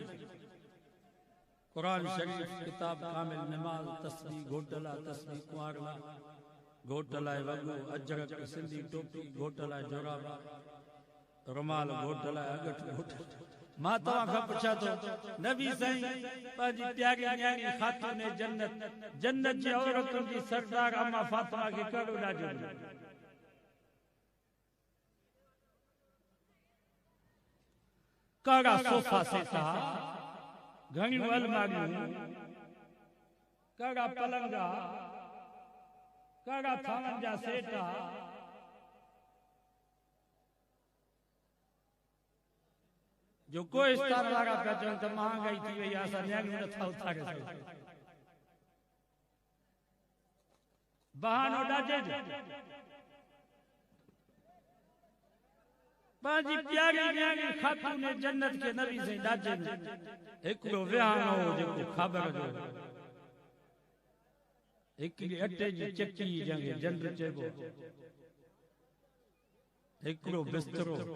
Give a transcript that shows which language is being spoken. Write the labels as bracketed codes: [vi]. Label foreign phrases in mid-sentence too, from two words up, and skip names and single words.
[sd] कुरान शरीफ, किताब कामिल, नमाज, तस्बीह, घोट लाइ तस्बीह, कुंवार लाइ, घोट लाइ वॻो, अजरक, सिंधी टोपी, घोट लाइ जोराबा, रुमाल, घोट लाइ अगट, घोट। मां तव्हां खां पुछां थो, नबी साईं पंहिंजी प्यारी न्याणी ख़ातून जन्नत, जन्नत जी औरतुनि जी सरदार अम्मा फातिमा खे कहिड़ो ॾाढो कड़ा सोफा सेटा, घणियूं अलमारियूं, कड़ा पलंगा, कड़ा थावनि जा सेटा, जो कोई स्तर वारा पिया चवनि त महांगाई थी वई आहे, असां न्याणियूं नथा उथारे सघूं। बहानो ॾाढे जो पंहिंजी प्यारी न्याणी ख़ातून जन्नत खे नबी साईं ॾाढे हिकिड़ो विहांउ हो जेको ख़बर जो, हिकिड़ी अटे जी चकी जंहिंखे जंड चइबो, हिकिड़ो बिस्तरो।